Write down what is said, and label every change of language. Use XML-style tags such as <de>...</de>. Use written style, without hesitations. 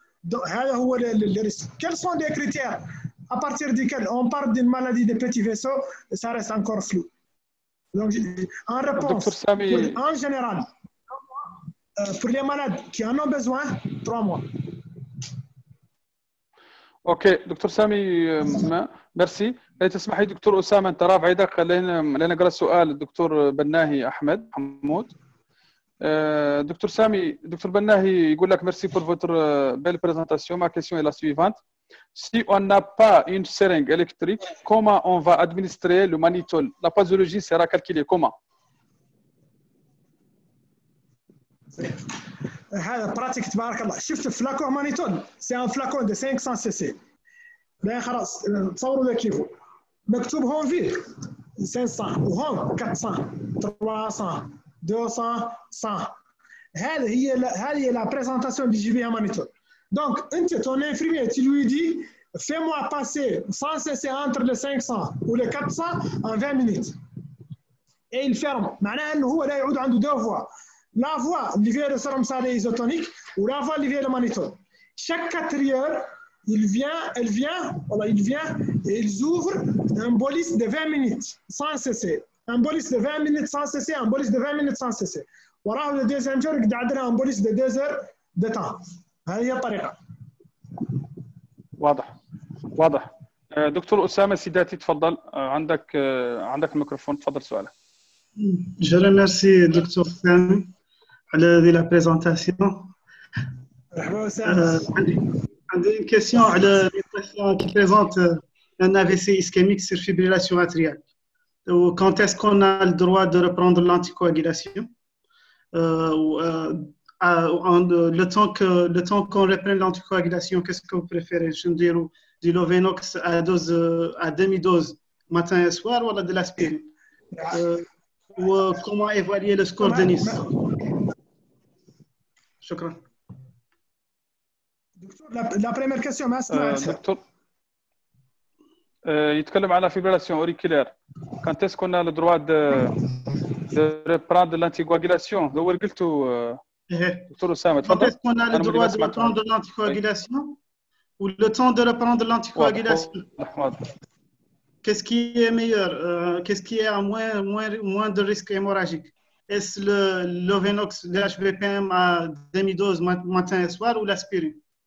<fr>Donc, quels sont les critères à partir duquel on parle d'une maladie des petits vaisseaux, ça reste encore flou. Donc, en réponse, en général, pour les malades qui en ont besoin, 3 mois.</fr> <ar>اوكي دكتور سامي ميرسي. تسمح لي دكتور اسامه انت رافع يدك خلينا نقرا السؤال الدكتور بناهي احمد حمود. دكتور سامي دكتور بناهي يقول لك</ar> <fr>merci pour votre belle présentation. Ma question est la suivante. Si on n'a pas une seringue électrique, comment on va administrer le mannitol? La posologie sera calculée comment?</fr> <ar>هذا براتيك تبارك الله. شفت فلاكون مانيتول سي ان فلاكون دو 500 سي سي. لا خلاص تصوروا ذا كيفو مكتوب هون فيه 500 وهون 400 300 200 100.</ar> <fr>هذه la présentation du JVA mannitol. Donc ton infirmier tu lui dis fais-moi passer 100 cc entre les 500 ou les 400 en 20 minutes. Et il ferme.</fr> <ar>معناها انه هو لا يعود عنده 2 voies.</ar> <fr>La voie liée le sérum salé isotonique ou la voie liée le mannitol. Chaque 4 heures, il vient et ils ouvrent un bolus de 20 minutes sans cc. Un bolus de 20 minutes sans cc, un bolus de 20 minutes sans cc. وراه le deuxième jour</fr> <ar>يقعد عندنا</ar> <fr>un bolus de 2 heures de temps.</fr> <ar>هذه هي الطريقة. واضح. دكتور أسامة سيداتي تفضل. عندك الميكروفون تفضل سؤالك.</ar> <fr>Je remercie Dr Sam على la présentation. عندي une question على les patients qui présentent un AVC ischémique sur fibrillation atriale. Quand est-ce qu'on a le droit de reprendre l'anticoagulation? Le temps qu'on reprenne l'anticoagulation, qu'est-ce que vous préférez? Je veux dire, du Lovenox à demi-dose matin et soir ou de l'aspirine? Ou comment évaluer le score de Nice?</fr> <ar>شكرا.</ar> <fr>دكتور la première question</fr> <ar>ما سمعتها. دكتور يتكلم على fibrillation auriculaire.</ar> <fr>Quand est-ce qu'on a le droit de reprendre l'anticoagulation?</fr> <ar>هو اللي قلته دكتور أسامة.</ar> <fr>Quand est-ce qu'on a le droit de reprendre l'anticoagulation ou le temps de reprendre l'anticoagulation? Qu'est-ce qui est meilleur? Qu'est-ce qui est à moins de risque hémorragique? Est-ce le Lovenox, le HVPM à demi-dose matin et soir ou l'aspirine?</fr>